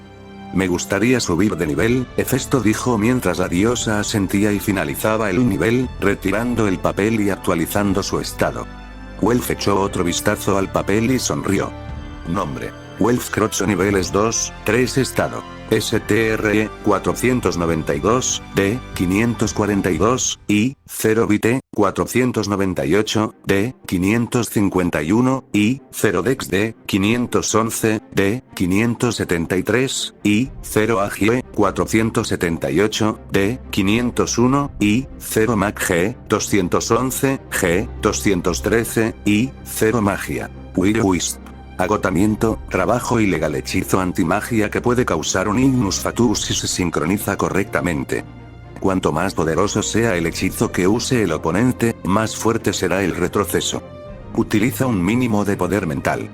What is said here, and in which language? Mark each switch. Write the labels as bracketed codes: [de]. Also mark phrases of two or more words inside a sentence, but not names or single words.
[es] Me gustaría subir de nivel, Hefesto dijo mientras la diosa asentía y finalizaba el nivel, retirando el papel y actualizando su estado. Welf echó otro vistazo al papel y sonrió. Nombre. Welf Crocho niveles 2, 3 estado. STRE 492, D 542, I 0 bit 498, D 551, I 0 dex D 511, D 573, I 0 AG 478, D 501, I 0 Mag G 211, G 213, I 0 Magia. Will Wisp. Agotamiento, trabajo ilegal, hechizo antimagia que puede causar un Ignus Fatuus si se sincroniza correctamente. Cuanto más poderoso sea el hechizo que use el oponente, más fuerte será el retroceso. Utiliza un mínimo de poder mental.